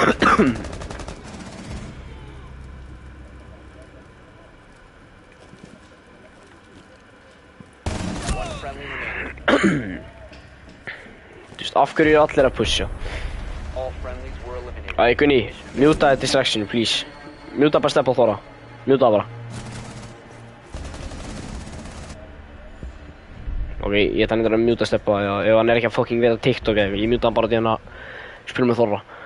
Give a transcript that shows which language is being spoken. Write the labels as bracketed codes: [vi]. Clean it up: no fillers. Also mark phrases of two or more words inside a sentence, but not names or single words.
[en] One friendly remaining. [is] Þú veist, af hverju eru allir að pusha? [en] All friendlies were eliminated. [is] Æ, Gunni, mjúta [en] distraction, please. [is] Mjúta bara steppa á Þóra. Mjúta það bara. Ok, ég ætla að mjúta steppa, já, ef hann er ekki að fucking vita TikTok eða eitthvað, ég mjúta hann bara til hann að spila með Þóra.